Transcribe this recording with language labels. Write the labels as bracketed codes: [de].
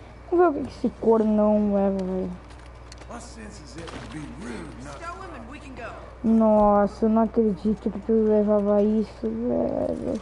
[pt] Vamos ver o que esse cornão leva, velho. [en] My sense is it would be rude not Stow him and we can go. [pt] Nossa, eu não acredito que tu levava isso, velho.